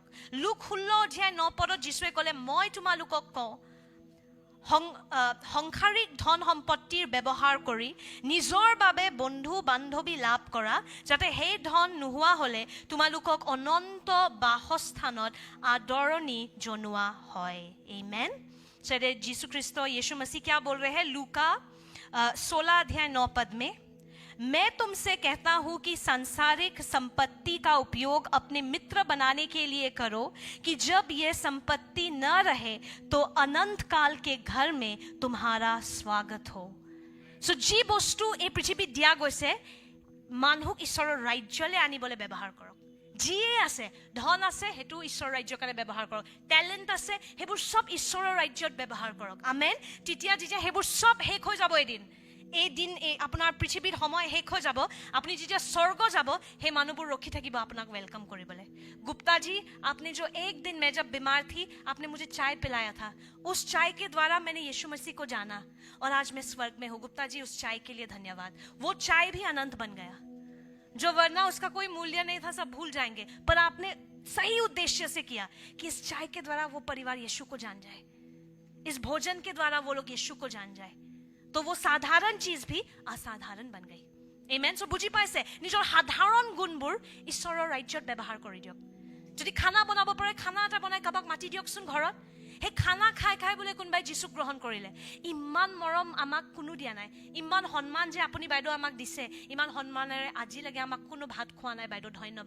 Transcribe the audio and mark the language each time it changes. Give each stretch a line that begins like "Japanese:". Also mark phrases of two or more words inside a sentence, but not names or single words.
Assamese: লুক 16:9 যীশুৱে ক'লে, মই তোমালোকক কওঁ, সংসাৰিক ধন সম্পত্তিৰ ব্যৱহাৰ কৰি নিজৰ বাবে বন্ধু বান্ধৱী লাভ কৰা, যাতে সেই ধন নোহোৱা হ'লে তোমালোকক অনন্ত বাসস্থানত আদৰণি জনোৱা হয়। আমেন।
Hindi: सरे यीशु ख्रिस्तो यीशु मसीह क्या बोल रहे हैं? लूका 16:9 में, मैं तुमसे कहता हूं कि सांसारिक संपत्ति का उपयोग अपने मित्र बनाने के लिए करो, कि जब यह संपत्ति न रहे तो अनंत काल के घर में तुम्हारा स्वागत हो।
Assamese: চ' যি বস্তু এই পৃথিৱীত দিয়া গৈছে, মানুহক ঈশ্বৰৰ ৰাজ্যলৈ আনিবলৈ ব্যৱহাৰ কৰক। যিয়ে আছে, ধন আছে, সেইটো ঈশ্বৰৰ ৰাজ্যৰ কাৰণে ব্যৱহাৰ কৰক। টেলেণ্ট আছে, সেইবোৰ সব ঈশ্বৰৰ ৰাজ্যত ব্যৱহাৰ কৰক। আমেন। তেতিয়া সেইবোৰ সব শেষ হৈ যাব এদিন। এদিন আপোনাৰ পৃথিৱীৰ সময় শেষ হৈ যাব, আপুনি যেতিয়া স্বৰ্গ যাব, সেই মানুহবোৰ ৰখি থাকিব আপোনাক वेलकम কৰিবলৈ।
Hindi: गुप्ता जी, आपने जो एक दिन मैं जब बीमार थी, आपने मुझे चाय पिलाया था, उस चाय के द्वारा मैंने यीशु मसीह को जाना और आज मैं स्वर्ग में हूँ। गुप्ता जी, उस चाय के लिए धन्यवाद। वो चाय भी अनंत बन गया, जो वरना उसका कोई मूल्य नहीं था, सब भूल जाएंगे, पर आपने सही उद्देश्य से किया कि इस चाय के द्वारा वो परिवार यीशु को जान जाए, इस भोजन के द्वारा वो लोग यीशु को जान जाए, तो वो साधारण चीज भी असाधारण बन गई। Amen?
Assamese: So বুজি পাইছে নিজৰ সাধাৰণ গুণবোৰ ঈশ্বৰৰ ৰাজ্যত ব্যৱহাৰ কৰি দিয়ক। যদি খানা বনাব পাৰে, খানা এটা বনাই কাবাক মাতি দিয়কচোন ঘৰত। সেই খানা খাই খাই বোলে কোনোবাই যীচুক গ্ৰহণ কৰিলে। ইমান মৰম আমাক কোনো দিয়া নাই, ইমান সন্মান যে আপুনি বাইদেউ আমাক দিছে, ইমান সন্মানেৰে আজিলৈকে আমাক কোনো ভাত খোৱা নাই বাইদেউ, ধন্যবাদ।